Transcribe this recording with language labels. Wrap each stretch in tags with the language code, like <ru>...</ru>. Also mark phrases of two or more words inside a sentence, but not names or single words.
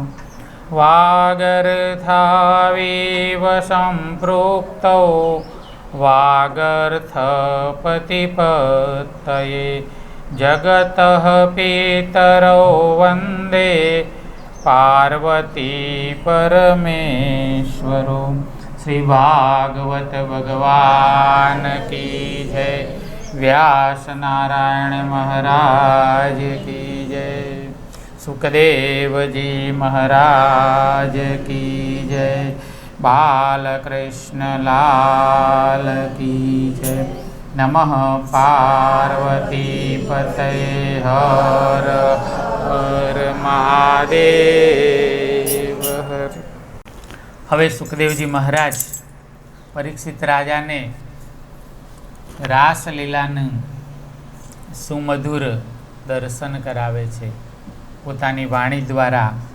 <sa>वागर्थाविव सम्पृक्तौ वागर्थपतिपत्तये जगतः पितरौ वन्दे पार्वती परमेश्वरो।</sa> <hi>श्री भागवत भगवान की जय। व्यास नारायण महाराज की जय। सुखदेव जी महाराज की जय। बालकृष्ण लाल की जय।</hi> <sa>नमः पार्वती पतये हर हर महादेव हर।</sa> <gu>હવે સુખદેવજી મહારાજ પરીક્ષિત રાજાને રાસલીલાનું સુમધુર દર્શન કરાવે છે પોતાની વાણી દ્વારા।</gu>